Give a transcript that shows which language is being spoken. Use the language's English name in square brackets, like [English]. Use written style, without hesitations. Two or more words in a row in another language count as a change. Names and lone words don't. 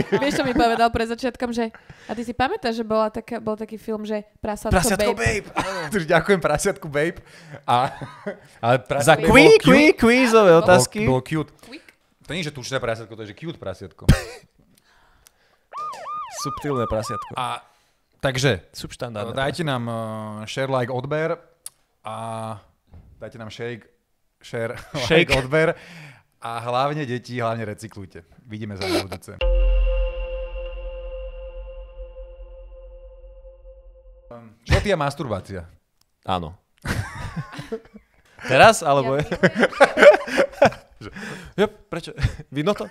[Slovak] Vieš, čo mi povedal pred začiatkom, že... A ty si pamätáš, že bol taký film, že Prasiatko Babe? Takže ďakujem Prasiatku Babe. Ale Za Prasiatko Babe bolo cute. quizové otázky. Bolo cute. Quick? To nie je, že tučné prasiatko, to je, že cute prasiatko. Subtilné prasiatko. A Takže, Subštandardné. dajte nám [English] share, like, [Slovak] odber a dajte nám [English] share, like, [Slovak] odber a hlavne deti, hlavne recyklujte. Vidíme sa na budúce. Čo ty a masturbácia? Áno. Teraz, alebo... Prečo? Vidno to?